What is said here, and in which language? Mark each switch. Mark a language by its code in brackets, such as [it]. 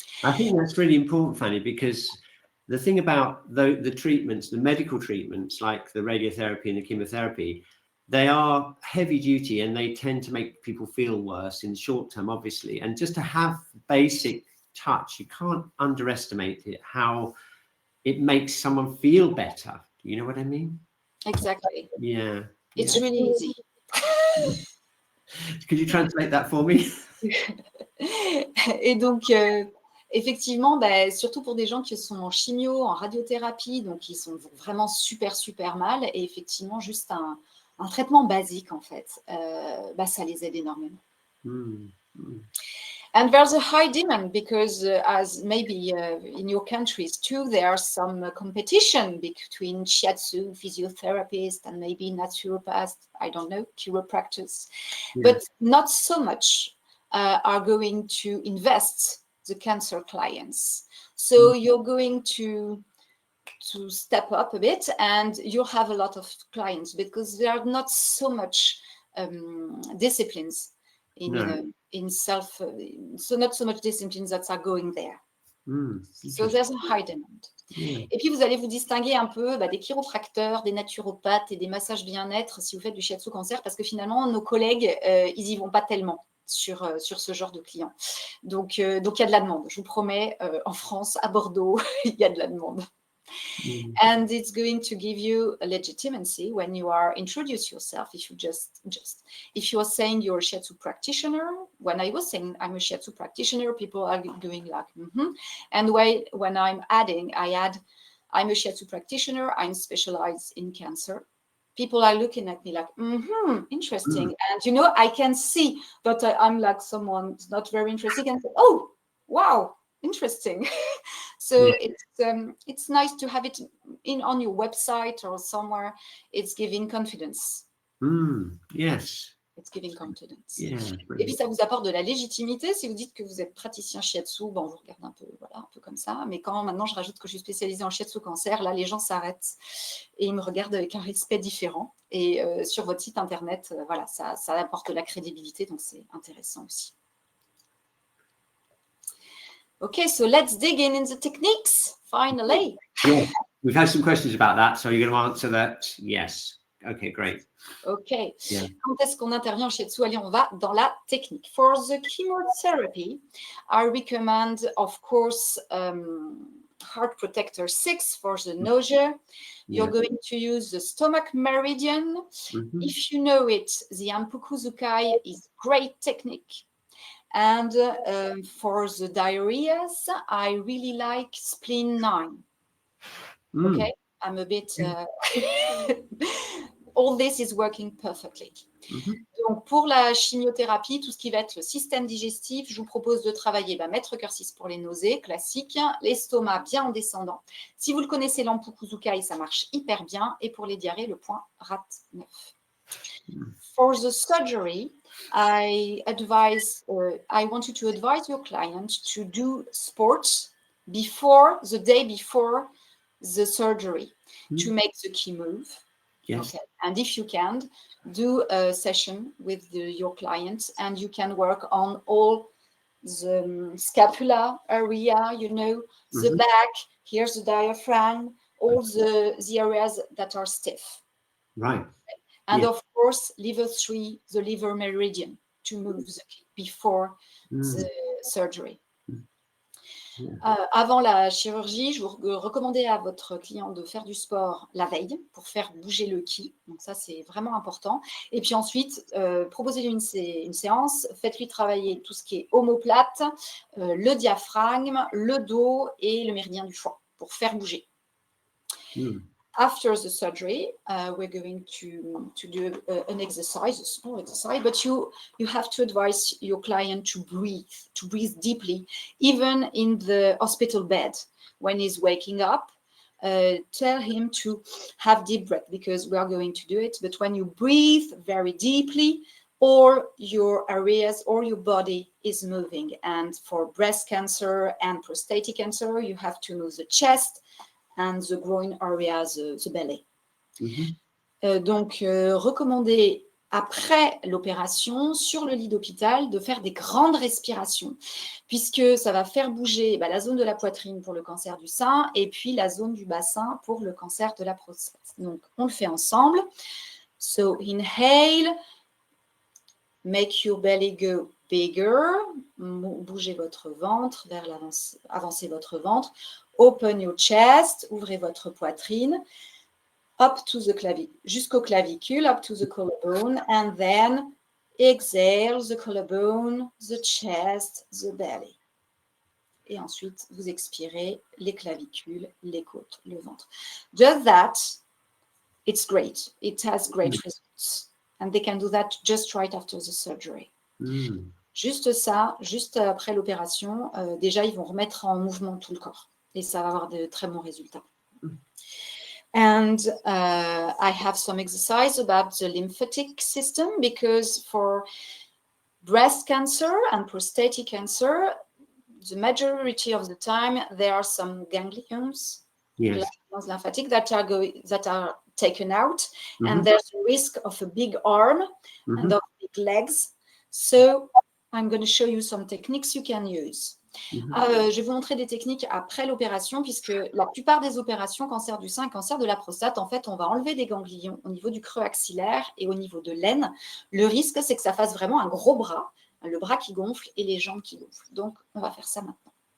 [en] I think that's really important, Fanny, because the thing about the treatments, the medical treatments, like the radiotherapy and the chemotherapy, they are heavy duty and they tend to make people feel worse in the short term, obviously. And just to have basic touch, you can't underestimate it, how it makes someone feel better. You know what I mean? Exactly. Yeah. It's really easy. Could you translate that for me? [fr] Et donc, effectivement, surtout pour des gens qui sont en chimio, en radiothérapie, donc qui sont vraiment super, super mal, et effectivement, juste un traitement basique, en fait, ça les aide énormément. [en] And there's a high demand because as maybe in your countries too, there are some competition between shiatsu physiotherapists and maybe naturopaths, I don't know, chiropractors, but not so much are going to invest the cancer clients. So you're going to step up a bit and you'll have a lot of clients because there are not so much disciplines in self, so not so much disciplines that are going there. So there's a high demand. [fr] Et puis vous allez vous distinguer un peu des chiropracteurs, des naturopathes et des massages bien-être si vous faites du shiatsu cancer, parce que finalement nos collègues ils y vont pas tellement sur ce genre de clients. Donc il y a de la demande. Je vous promets, en France, à Bordeaux, il y a de la demande. [en] And it's going to give you a legitimacy when you are introduce yourself. If you just if you are saying you're a shiatsu practitioner, when I was saying I'm a shiatsu practitioner, people are going like, And when I'm adding, I'm a shiatsu practitioner, I'm specialized in cancer. People are looking at me like, interesting. And, I can see that I'm like someone who's not very interested and say, oh, wow, interesting. So it's nice to have it on your website or somewhere. It's giving confidence. Yes. It's giving confidence. Yeah, [fr] et puis ça vous apporte de la légitimité. Si vous dites que vous êtes praticien shiatsu, on vous regarde un peu comme ça. Mais quand maintenant je rajoute que je suis spécialisée en shiatsu cancer, là les gens s'arrêtent et ils me regardent avec un respect différent. Et sur votre site internet, ça apporte de la crédibilité, donc c'est intéressant aussi. [en] Okay, so let's dig in the techniques, finally. Yeah. We've had some questions about that, so you're going to answer that? Yes. Okay, great. Okay. Yeah. [fr] Quand est-ce qu'on intervient en shiatsu? Allez, on va dans la technique. [en] For the chemotherapy, I recommend, of course, Heart Protector 6 for the nausea. You're going to use the stomach meridian. If you know it, the Ampuku Zukai is great technique. And for the diarrheas, I really like spleen 9. Okay, I'm a bit... all this is working perfectly. [fr] Donc, pour la chimiothérapie, tout ce qui va être le système digestif, je vous propose de travailler Maître Cœur 6 pour les nausées, classique, l'estomac bien en descendant. Si vous le connaissez, l'Ampuku Zukai, ça marche hyper bien. Et pour les diarrhées, le point RAT 9. [en] For the surgery, I want you to advise your client to do sports the day before the surgery to make the key move. Yes. Okay. And if you can, do a session with your client and you can work on all the scapula area, the back, here's the diaphragm, all the areas that are stiff. Right. And Yeah. of course, liver 3, the liver meridian, to move the key before the surgery. [fr] Avant la chirurgie, je vous recommandais à votre client de faire du sport la veille pour faire bouger le ki. Donc ça, c'est vraiment important. Et puis ensuite, proposez-lui une séance, faites-lui travailler tout ce qui est omoplate, le diaphragme, le dos et le méridien du foie pour faire bouger. [en] After the surgery, we're going to do an exercise, a small exercise, but you have to advise your client to breathe deeply, even in the hospital bed. When he's waking up, tell him to have deep breath, because we are going to do it. But when you breathe very deeply, all your areas or your body is moving. And for breast cancer and prostate cancer, you have to move the chest and the groin area, the belly. [fr] Donc, recommandez après l'opération, sur le lit d'hôpital, de faire des grandes respirations, puisque ça va faire bouger la zone de la poitrine pour le cancer du sein et puis la zone du bassin pour le cancer de la prostate. Donc, on le fait ensemble. [en] So, inhale, make your belly go bigger, [fr] bougez votre ventre vers l'avant, avancez votre ventre. [en] Open your chest, [fr] ouvrez votre poitrine, [en] up to the [fr] jusqu'au clavicule, [en] up to the collarbone, and then exhale the collarbone, the chest, the belly. [fr] Et ensuite, vous expirez les clavicules, les côtes, le ventre. [en] Just that, it's great. It has great results. And they can do that just right after the surgery. [fr] Juste ça, juste après l'opération, déjà, ils vont remettre en mouvement tout le corps. Et ça va avoir de très bons résultats. [en] And I have some exercise about the lymphatic system, because for breast cancer and prostate cancer, the majority of the time there are some ganglions, lymphatic that are taken out, and there's a risk of a big arm and of big legs. So I'm going to show you some techniques you can use. [fr] Je vais vous montrer des techniques après l'opération, puisque la plupart des opérations, cancer du sein, cancer de la prostate, en fait, on va enlever des ganglions au niveau du creux axillaire et au niveau de l'aine. Le risque, c'est que ça fasse vraiment un gros bras, le bras qui gonfle et les jambes qui gonflent. Donc, on va faire ça maintenant.